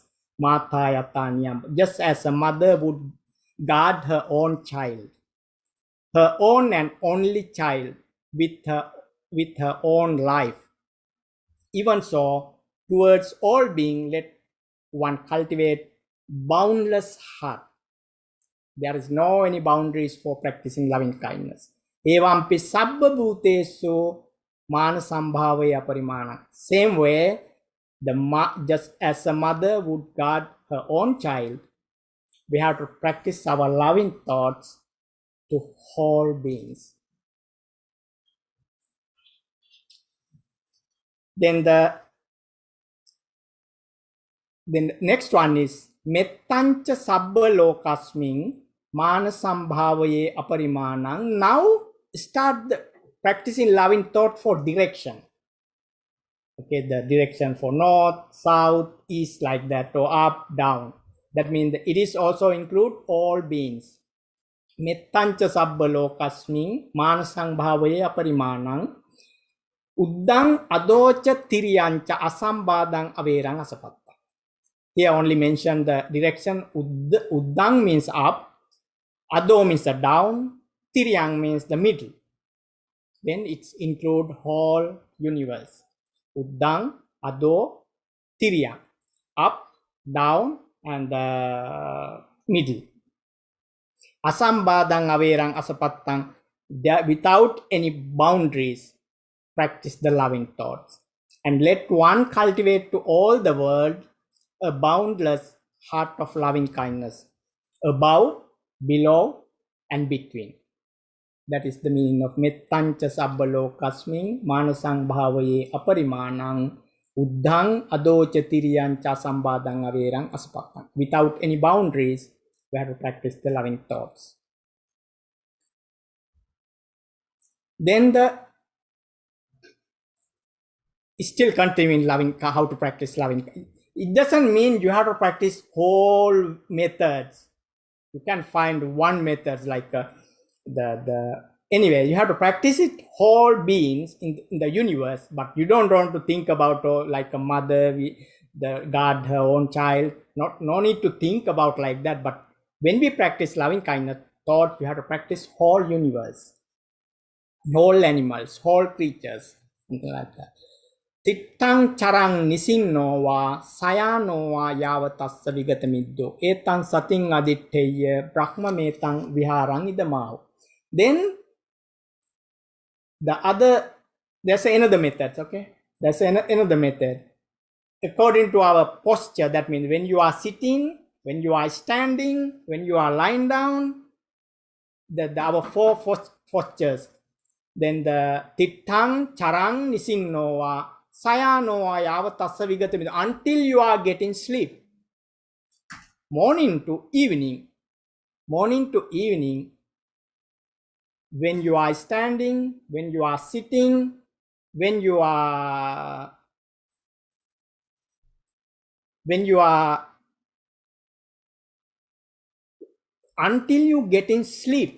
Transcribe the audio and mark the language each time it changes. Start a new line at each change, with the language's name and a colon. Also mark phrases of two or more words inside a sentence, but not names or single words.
Pali: Matha yatanyam,
English: just as a mother would guard her own child, her own and only child, with her own life. Even so, towards all being, let one cultivate boundless heart. There is no any boundaries for practicing loving kindness.
Pali: Evampi sabba bhutesu mana sambhavaya parimana.
English: Same way, just as a mother would guard her own child, we have to practice our loving thoughts to all beings. Then the next one is
Pali: mettancha sabba lokasming mana sambhavaye aparimanang.
English: Now start practicing loving thought for direction. Okay, the direction for north, south, east, like that, or up, down. That means it is also include all beings.
Pali: Mettancha sabba lokasming mana sambhavaye aparimanang. Uddang adocha tiriyancha asambadang averang asapatta.
English: Here only mention the direction. Uddang means up, ado means the down, tiryang means the middle. Then it's include whole universe.
Pali: Uddang, ado, tiryang,
English: up, down, and the middle.
Pali: Asambadang averang asapattang,
English: without any boundaries, practice the loving thoughts. And let one cultivate to all the world a boundless heart of loving kindness, above, below, and between. That is the meaning of
Pali: mettancha sabba lokasming manasang bhavaye aparimanang uddhang adocha tiriyancha sambadang averang aspakang.
English: Without any boundaries, we have to practice the loving thoughts. Then still continuing loving, how to practice loving. It doesn't mean you have to practice whole methods. You can find one method like anyway, you have to practice it whole beings in the universe, but you don't want to think about like a mother, the guard her own child. No need to think about like that. But when we practice loving kindness thought, you have to practice whole universe, whole animals, whole creatures, something like that.
Pali: Tittang charang nisinno va sayano va yavatassa vigatamiddo etang sating aditteya brahma metang viharang idamahu.
English: Then there's another method, okay? There's another method. According to our posture, that means when you are sitting, when you are standing, when you are lying down, our four postures. Then the
Pali: tittang charang nisinnoa sayanoa yavatassa vigatamido,
English: until you are getting sleep. Morning to evening, when you are standing, when you are sitting, when you are until you getting sleep.